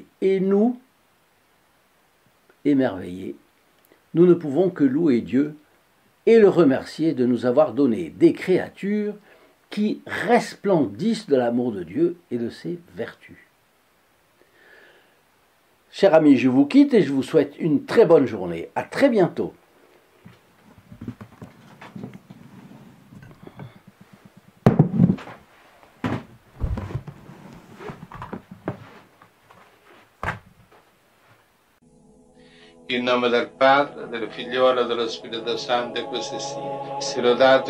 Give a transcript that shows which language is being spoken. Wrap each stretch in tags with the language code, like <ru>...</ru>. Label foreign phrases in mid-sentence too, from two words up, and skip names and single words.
<fr>Et nous, émerveillés, nous ne pouvons que louer Dieu et le remercier de nous avoir donné des créatures qui resplendissent de l'amour de Dieu et de ses vertus. Chers amis, je vous quitte et je vous souhaite une très bonne journée. À très bientôt.</fr> <it>In nome del Padre, del Figliolo e dello Spirito Santo, e così sia.</it>